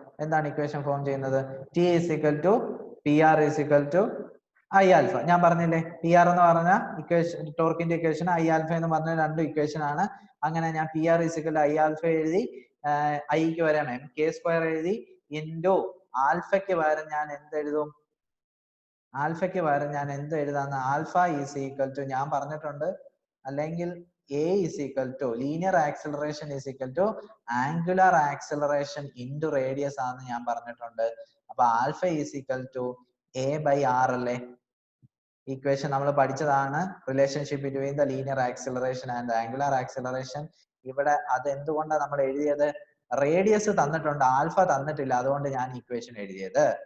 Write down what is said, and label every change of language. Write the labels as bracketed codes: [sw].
[ml] എന്താണ് equation form ചെയ്യുന്നത്? [en] T is equal to P R is equal to I alpha. [ml] ഞാൻ പറഞ്ഞില്ലേ, P R എന്ന് പറഞ്ഞ ഇക്വേഷൻ, ടോർക്കിന്റെ ഇക്വേഷൻ, ഐ ആൽഫ എന്ന് പറഞ്ഞ 2 ഇക്വേഷൻ ആണ്. അങ്ങനെ ഞാൻ P R is equal to I alpha എഴുതി, ഐക്ക് വരാം എം കെ സ്ക്വയർ എഴുതി, ഇൻറ്റു ആൽഫയ്ക്ക് പകരം ഞാൻ എന്തെഴുതും? ആൽഫയ്ക്ക് പകരം ഞാൻ എന്ത് എഴുതാന്ന്? [en] alpha is equal to [ml] ഞാൻ പറഞ്ഞിട്ടുണ്ട്, അല്ലെങ്കിൽ [en] A is equal to linear acceleration is equal to angular acceleration into radius [ml] ആണെന്ന് ഞാൻ പറഞ്ഞിട്ടുണ്ട്. അപ്പൊ alpha is equal to A by R അല്ലേ? ഇക്വേഷൻ നമ്മൾ പഠിച്ചതാണ്, [en] Relationship between the linear acceleration and angular acceleration. [ml] ഇവിടെ അത് എന്തുകൊണ്ടാണ് നമ്മൾ എഴുതിയത്? റേഡിയസ് തന്നിട്ടുണ്ട്, ആൽഫ തന്നിട്ടില്ല, അതുകൊണ്ട് ഞാൻ ഇക്വേഷൻ എഴുതിയത്.